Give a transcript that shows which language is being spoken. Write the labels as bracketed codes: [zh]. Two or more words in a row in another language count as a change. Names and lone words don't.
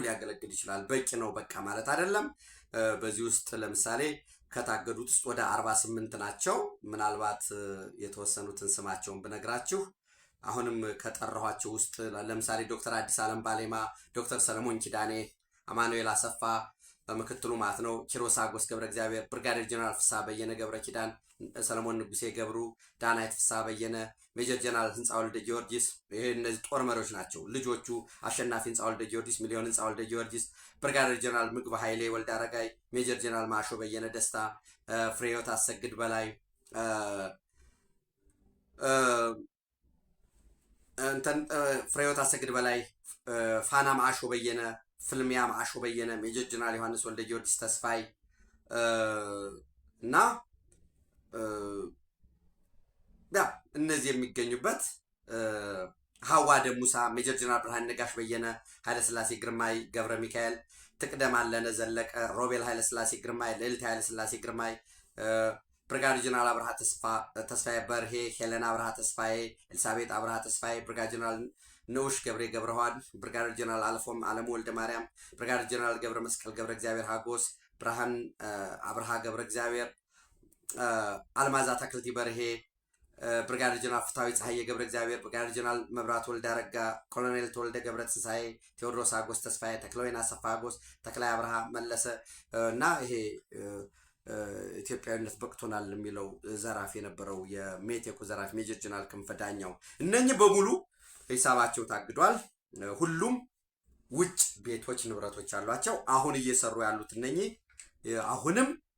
[am] ሊያገለግል ይችላል። በቂ ነው በቃ ማለት አይደለም። በዚህ ውስጥ ለምሳሌ ከታገዱት ውስጥ ወደ 48 ናቸው። ምናልባት የተወሰኑትን ስማቸውን ብነግራችሁ አሁንም ከጠራኋቸው ውስጥ ለምሳሌ ዶክተር አዲስ ዓለም ባሌማ፣ ዶክተር ሰለሞን ኪዳኔ፣ አማኑኤል አሰፋ በምክትሉ ማለት ነው፣ ኪሮስ አጎስ ገብረ እግዚአብሔር፣ ብርጋዴር ጀነራል ፍስሐ በየነ ገብረ ኪዳን፣ ሰለሞን ንጉሴ ገብሩ፣ ዳናይት ፍስሐ በየነ፣ ሜጀር ጀነራል ህንፃ ወልደ ጊዮርጊስ። ይሄ እነዚህ ጦር መሪዎች ናቸው። ልጆቹ አሸናፊ ህንፃ ወልደ ጊዮርጊስ፣ ሚሊዮን ህንፃ ወልደ ጊዮርጊስ፣ ብርጋዴር ጀነራል ምግብ ኃይሌ ወልደ አረጋይ፣ ሜጀር ጀነራል ማሾ በየነ ደስታ፣ ፍሬህይወት አሰግድ በላይ፣ ፍሬህይወት አሰግድ በላይ፣ ፋና ማሾ በየነ፣ ፍልሚያ ማሾ በየነ፣ ሜጀር ጀነራል ዮሐንስ ወልደ ጊዮርጊስ ተስፋይ እና እነዚህ የሚገኙበት ሀዋ ደሙሳ፣ ሜጀር ጀነራል ብርሃን ነጋሽ በየነ፣ ኃይለስላሴ ግርማይ ገብረ ሚካኤል፣ ትቅደም አለነ ዘለቀ፣ ሮቤል ኃይለስላሴ ግርማይ፣ ልዕልት ኃይለስላሴ ግርማይ፣ ብርጋዴር ጀነራል አብርሃ ተስፋዬ በርሄ፣ ሄለና አብርሃ ተስፋዬ፣ ኤልሳቤጥ አብርሃ ተስፋዬ፣ ብርጋዴር ጀነራል ንዑሽ ገብሬ ገብረዋን፣ ብርጋዴር ጀነራል አልፎም አለሙ ወልደ ማርያም፣ ብርጋዴር ጀነራል ገብረ መስቀል ገብረ እግዚአብሔር ሀጎስ፣ ብርሃን አብርሃ ገብረ እግዚአብሔር፣ አልማዛ ተክልቲ በርሄ፣ ብርጋዴር ጀነራል ፍታዊ ፀሐዬ ገብረ እግዚአብሔር፣ ብርጋዴር ጀነራል መብራት ወልደ አረጋ፣ ኮሎኔል ተወልደ ገብረ ትንሳኤ፣ ቴዎድሮስ አጎስ ተስፋዬ፣ ተክለወይን አሰፋ አጎስ፣ ተክላይ አብርሃ መለሰ እና ይሄ ኢትዮጵያዊነት በቅቶናል የሚለው ዘራፊ የነበረው የሜቴኩ ዘራፊ ሜጀር ጀነራል ክንፈ ዳኛው፣ እነኚህ በሙሉ ሂሳባቸው ታግዷል። ሁሉም ውጭ ቤቶች ንብረቶች አሏቸው። አሁን እየሰሩ ያሉት እነኚህ አሁንም